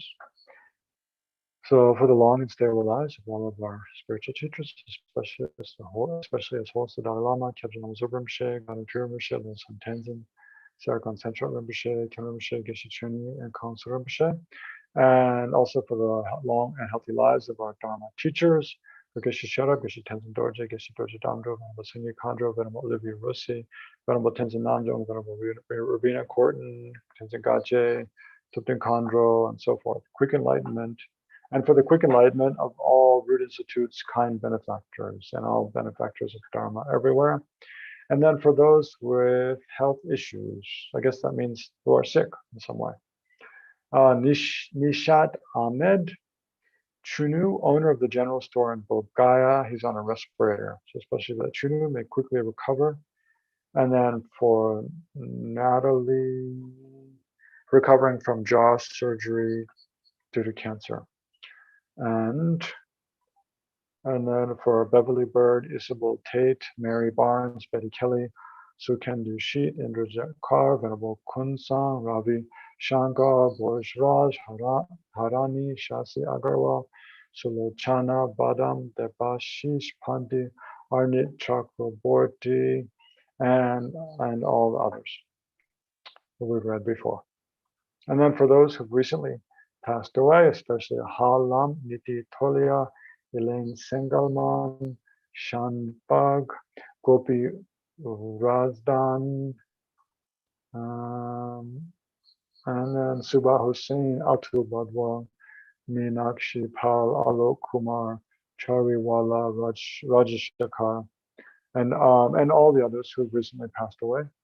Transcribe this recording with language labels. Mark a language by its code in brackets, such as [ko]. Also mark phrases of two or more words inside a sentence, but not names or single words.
[en] So for the long and stable lives of all of our spiritual teachers, especially as host the Dalai Lama, Khyentse Lama Rinpoche, Ganachur Rinpoche, Losam Tenzin, Sargon Central Rinpoche, Ken Rinpoche, Geshe Chuni, and Council Rinpoche, and also for the long and healthy lives of our Dharma teachers, for Geshe Sherab, Geshe Tenzin Dorje, Geshe Dorje Damdro, Venerable Sunyi Khandro, Venerable Olivia Rossi, Venerable Tenzin Namdo, Venerable Rubina Korten, Tenzin Gaje, Tupten Khandro, and so forth. Quick enlightenment. And for the quick enlightenment of all root institutes, kind benefactors, and all benefactors of Dharma everywhere. And then for those with health issues, I guess that means who are sick in some way. Nishat Ahmed Chunu, owner of the general store in Bodh he's on a respirator. So especially that Chunu may quickly recover. And then for Natalie, recovering from jaw surgery due to cancer. And then for Beverly Bird, Isabel Tate, Mary Barnes, Betty Kelly, Sukendu Sheet, Indrajit Kaur, Venerable Kunsang, Ravi Shankar, Boris Raj, Harani, Shasi Agarwal, Sulochana Badam, Debashish Pandit, Arnit Chakraborty, and all the others that we've read before. And then for those who've recently passed away, especially Halam, Niti Tolia, Elaine Sengalman, Shanbag, Gopi Razdan, and then Subha Hussain, Atul Badwa, Meenakshi Pal, Alok Kumar, Chariwala, Rajashekar, and all the others who've recently passed away.